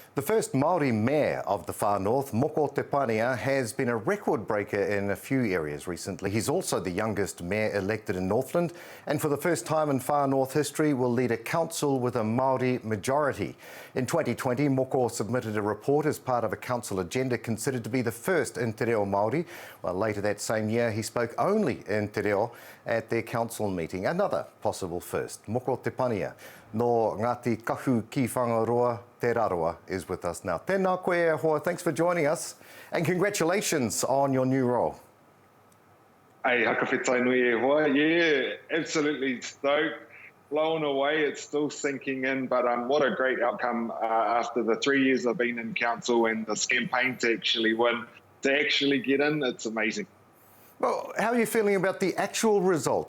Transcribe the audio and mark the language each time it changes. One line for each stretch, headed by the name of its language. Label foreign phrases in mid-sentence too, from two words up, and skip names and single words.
English: The first Māori mayor of the far north, Moko Tepania, has been a record breaker in a few areas recently. He's also the youngest mayor elected in Northland, and for the first time in far north history will lead a council with a Māori-majority. In 2020, Moko submitted a report as part of a council agenda considered to be the first in
Māori: te reo Māori.
English: Well, later that same year, he spoke only in
Māori: te reo
English: at their council meeting. Another possible first.
Māori: Moko Tepania no Ngāti Kahu ki Whangaroa, te Rarawa,
English: is with us now.
Māori: Tēnā koe e hoa,
English: thanks for joining us, and congratulations on your new role.
Māori: Hey, hakawhetai nui e hoa.
English: Yeah, absolutely stoked. Blown away, it's still sinking in, but what a great outcome after the 3 years I've been in council and this campaign to actually win, to actually get in, it's amazing. Well, how are you feeling about the actual result?